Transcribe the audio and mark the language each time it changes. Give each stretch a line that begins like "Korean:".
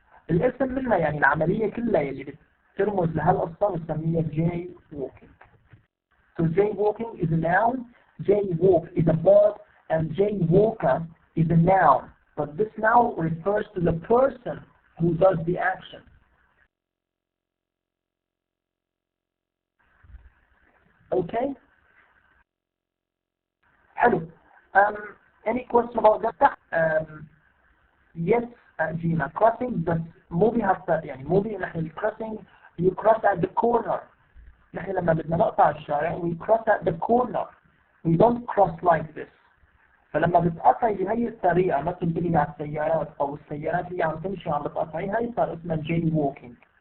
Arabic: الاسم منها يعني العمليه كلها يلي بترمز لهالقصه بنسميها جاي ووكينج.
English: So jaywalking is a noun, jaywalk is a verb, and jaywalker is a noun. But this noun refers to the person who does the action. Okay? Hello. Any question about that? Yes, Gina. Crossing, but movie has يعني movie نحن crossing you cross at the corner.
Arabic: نحن لما بدنا نقطع الشارع
English: we cross at the corner. We don't cross like this.
Arabic: فلما بتقطعي بهي الطريقة ما تنتبهي على السيارات أو السيارات اللي عم تمشي عم بتقطعي هاي صار اسمها جاي ووكينج.